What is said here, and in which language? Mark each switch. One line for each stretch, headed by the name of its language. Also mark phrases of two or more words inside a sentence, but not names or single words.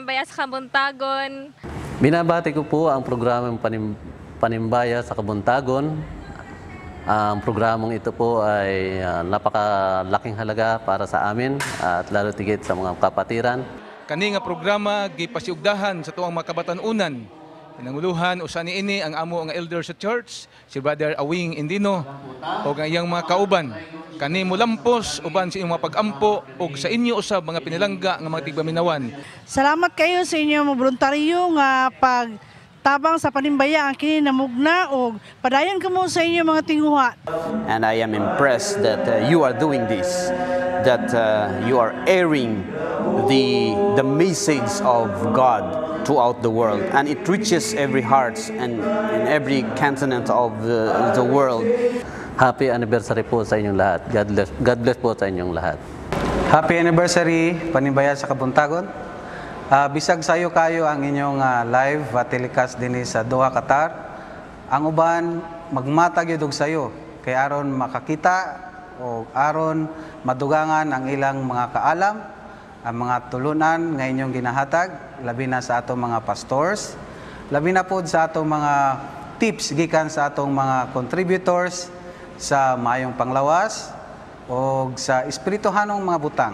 Filipino: sa Kabuntagon. Binabati ko po ang programang Panimbaya sa Kabuntagon. Ang programang ito po ay napakalaking halaga para sa amin at lalo tigit sa mga kapatiran.
Cebuano: Kani nga programa gipasiugdahan sa tuwang mga kabatanunan. Pinanguluhan usa niini ang amo nga elder sa church, si Brother Awing Indino o ang iyang mga kauban. Kani mo lampos uban sa inyong mga pag-ampo o sa inyo usab mga pinilangga nga mga tigpaminawan. Salamat kayo sa inyo mga voluntaryo nga pagtabang sa panimbaya ang kini namugna og padayon kamo sa inyo mga tinguha.
English: And I am impressed that you are doing this, that you are airing the message of God throughout the world, and it reaches every heart and in every continent of the world. Happy anniversary
Filipino: po sa inyong lahat.
English: God bless
Filipino: po sa inyong lahat.
English: Happy anniversary Panimbaya sa Kabuntagon.
Cebuano: Bisag sayo kayo ang inyong
English: live telecast
Cebuano: din sa Doha, Qatar. Ang uban magmatag yun sayo kay aron makakita o aron madugangan ang ilang mga kaalam, ang mga tulunan nga inyong ginahatag, labi na sa atong mga pastors, labi na po sa atong mga tips gikan sa atong mga contributors sa maayong panglawas o sa espirituhanong mga butang.